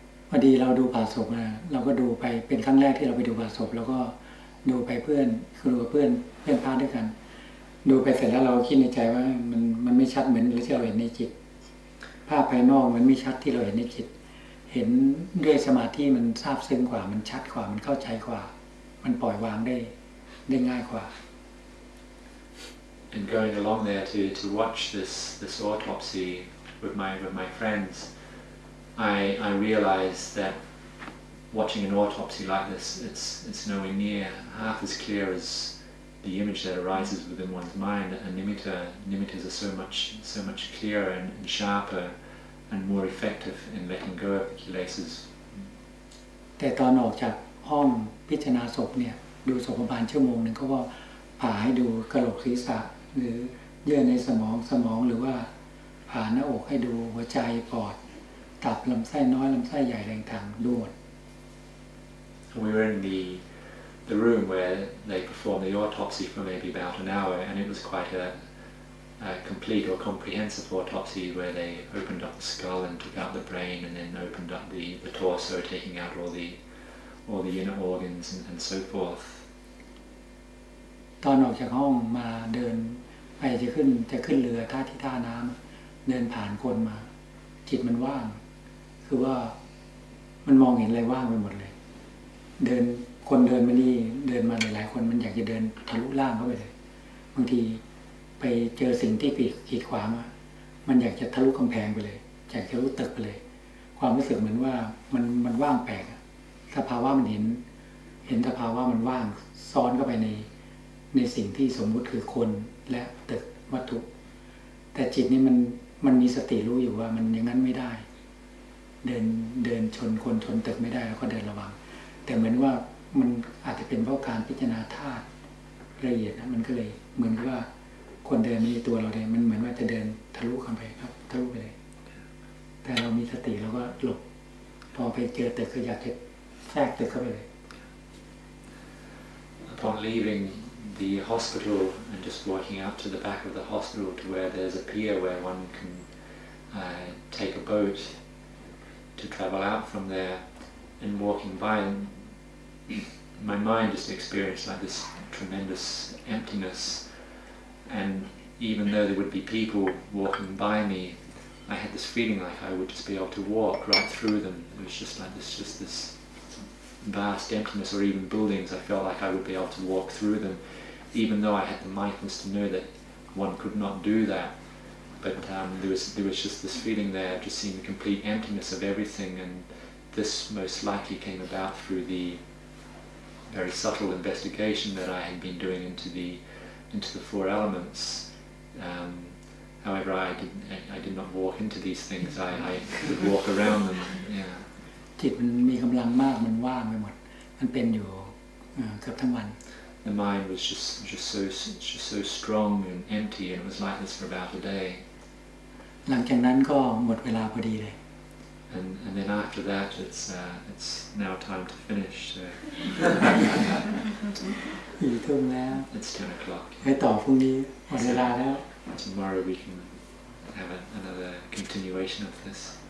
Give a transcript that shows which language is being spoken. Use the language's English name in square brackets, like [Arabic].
[Thai] พอดีเราดูผ่าศพนะเราก็ดูไปเป็นครั้งแรกที่เราไปดูผ่าศพแล้วก็ดูไปเพื่อนคือดูกับเพื่อนพาด้วยกันดูไปเสร็จแล้วเราคิดในใจว่ามันไม่ชัดเหมือนที่เราเห็นในจิตภาพภายนอกมันไม่ชัดที่เราเห็นในจิตเห็นด้วยสมาธิมันซาบซึ้งกว่ามันชัดกว่ามันเข้าใจกว่ามันปล่อยวางได้ง่ายกว่า [English] And going along there to watch this autopsy with my friends, I realized that watching an autopsy like this, it's nowhere near half as clear as the image that arises within one's mind. And nimittas are so much clearer and sharper and more effective in letting go of the kilesas. [Thai] แต่ตอนออกจากห้องพิจารณาศพเนี่ยดูศพประมาณ1 ชั่วโมงก็ว่าผ่าให้ดูกระโหลกศีรษะหรือเยื่อในสมองหรือว่าผ่าหน้าอกให้ดูหัวใจปอดตับลำไส้น้อยลำไส้ใหญ่แรงทางดูหมด [English] We were in the room where they performed the autopsy for maybe about an hour, and it was quite a complete or comprehensive autopsy where they opened up the skull and took out the brain, and then opened up the torso, taking out all the inner organs and so forth. [Thai] ตอนออกจากห้องมาเดินไปจะขึ้นเรือที่ท่าน้ำเดินผ่านคนมาจิตมันว่างคือว่ามันมองเห็นอะไรว่างไปหมดเลย คนเดินมานี่เดินมาหลายๆคนมันอยากจะเดินทะลุล่างเข้าไปเลยบางทีไปเจอสิ่งที่กีดขวางมันอยากจะทะลุกำแพงไปเลยอยากจะทะลุตึกไปเลยความรู้สึกเหมือนว่ามันว่างแปลกสภาวะมันเห็นสภาวะมันว่างซ้อนเข้าไปในสิ่งที่สมมุติคือคนและตึกวัตถุแต่จิตนี่มันมีสติรู้อยู่ว่ามันอย่างนั้นไม่ได้ เดินชนคนชนตึกไม่ได้แล้วก็เดินระวังแต่เหมือนว่ามันอาจจะเป็นเพราะการพิจารณาธาตุละเอียดนะมันก็เลยเหมือนกับว่าคนเดินในตัวเราเนี่ยมันเหมือนว่าจะเดินทะลุเข้าไปครับทะลุไปเลยแต่เรามีสติเราก็หลบพอไปเจอตึกก็อยากจะแทรกตึกเข้าไปเลย [English] Upon leaving the hospital and just walking out to the back of the hospital to where there's a pier where one can take a boat to travel out from there, and walking by, my mind just experienced like this tremendous emptiness, and even though there would be people walking by me, I had this feeling like I would just be able to walk right through them. It was just like this vast emptiness, or even buildings, I felt like I would be able to walk through them, even though I had the mindfulness to know that one could not do that. But there was just this feeling there, just seeing the complete emptiness of everything, and this most likely came about through the very subtle investigation that I had been doing into the 4 elements. However, I did not walk into these things. I would walk around them. Yeah. [Thai] จิตมันมีกำลังมากมันว่างไปหมดมันเป็นอยู่เกือบทั้งวัน [English] The mind was just so strong and empty, and it was like this for about a day. [Thai] หลังจากนั้นก็หมดเวลาพอดีเลย [English] And then after that, it's now time to finish. So. [Thai] 4 ทุ่มแล้ว [English] It's 10 o'clock. [Thai] ให้ต่อพรุ่งนี้หมดเวลาแล้ว [English] Tomorrow we can have another continuation of this.